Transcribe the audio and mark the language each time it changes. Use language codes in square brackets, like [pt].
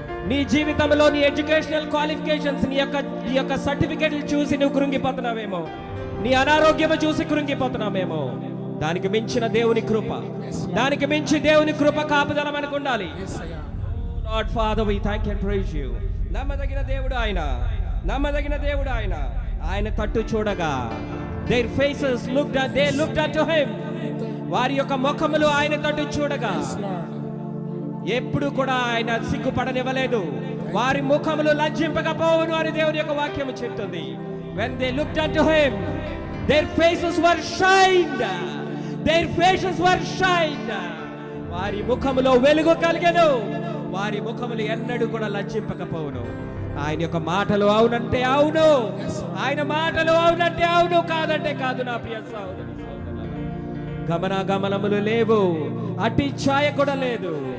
[te] నీ జీవితంలో నీ ఎడ్యుకేషనల్ క్వాలిఫికేషన్స్, నీ యొక్క సర్టిఫికేట్లు చూసి నువ్వు కృంగిపోతున్నావేమో. నీ అనారోగ్యము చూసి కృంగిపోతున్నామేమో. దానికి మించిన దేవుని కృప, దానికి మించి దేవుని కృప కాపుదల మనకు ఉండాలి. [en] Lord father, we thank and praise you. [te] నమ్మదగిన దేవుడు ఆయన, నమ్మదగిన దేవుడు ఆయన. ఆయన తట్టు చూడగా [en] their faces looked unto him. [te] వారి యొక్క ముఖములు ఆయన తట్టు చూడగా ఎప్పుడు కూడా ఆయన సిగ్గుపడనివ్వలేదు. వారి ముఖములు లజ్జింపకపోవును అని దేవుని యొక్క వాక్యము చెప్తుంది. [en] When they looked unto him, their faces were shined. Their faces were shined. [te] వారి ముఖములో వెలుగు కలిగెను. వారి ముఖములు ఎన్నడూ కూడా లజ్జింపకపోవును. ఆయన యొక్క మాటలు అవునంటే అవును, ఆయన మాటలు అవునంటే అవును, కాదంటే కాదు. నా ప్రియ సహోదరి గమనములు లేవు, అట్టి ఛాయ కూడా లేదు.